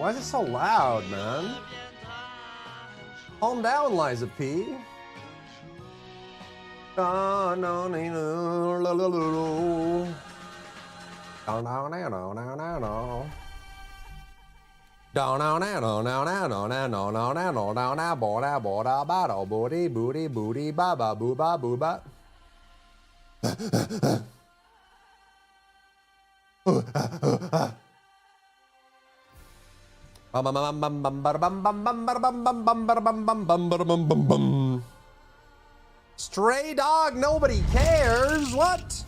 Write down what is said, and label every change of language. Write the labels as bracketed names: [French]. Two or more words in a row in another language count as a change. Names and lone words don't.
[English] so loud, man. Calm down, Liza P. No, no, no, no, no, no. No, no, no, no, no, no, no. No, no, no, no, no, no, no, no, no, no, no, no, no, no, boda, boda, bada, booty, booty, booty, ba, ba, boo, ba, boo, ba. Stray dog, nobody cares. What?